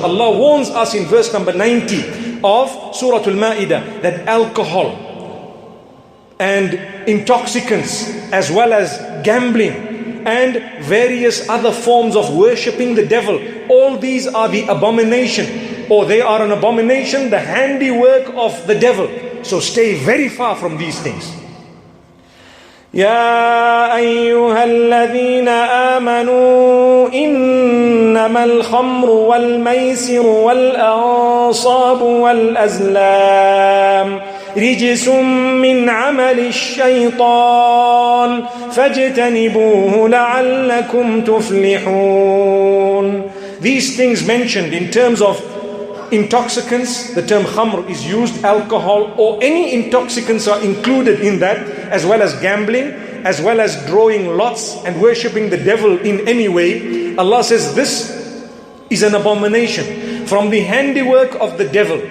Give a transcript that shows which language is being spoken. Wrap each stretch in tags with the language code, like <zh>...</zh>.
<en>Allah warns us in verse number 90 of Surah Al-Ma'idah that alcohol and intoxicants, as well as gambling and various other forms of worshipping the devil, all these are the abomination, or they are an abomination, the handiwork of the devil. So stay very far from these things.</en> <ar>يا أيها الذين آمنوا إنما الخمر والميسر والأنصاب والأزلام رجس من عمل الشيطان فاجتنبوه لعلكم تفلحون.</ar> <en>These things mentioned in terms of intoxicants, the term khamr is used, alcohol or any intoxicants are included in that, as well as gambling, as well as drawing lots and worshipping the devil in any way. Allah says this is an abomination from the handiwork of the devil.</en>